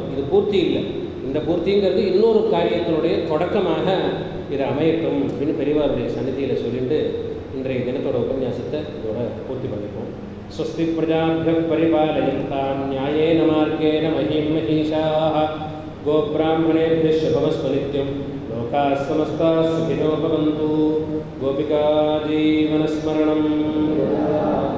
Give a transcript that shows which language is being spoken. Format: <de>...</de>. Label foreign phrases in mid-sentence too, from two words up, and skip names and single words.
<ta>இது பூர்த்தி இல்லை, இந்த பூர்த்திங்கிறது இன்னொரு காரியத்தினுடைய தொடக்கமாக இதை அமையட்டும் அப்படின்னு பெரியவாருடைய சன்னதியில் சொல்லிட்டு இன்றைய தினத்தோட உபன்யாசத்தை இதோட பூர்த்தி பண்ணிப்போம்.</ta> <sa>स्वस्ति प्रजाभ्यः परिपालयन्तां न्यायेन मार्गेण महीं महीशाः गोब्राह्मणेभ्यः शुभमस्तु नित्यं लोकाः समस्ताः सुखिनो भवन्तु. गोपिका जीवनस्मरणम्.</sa>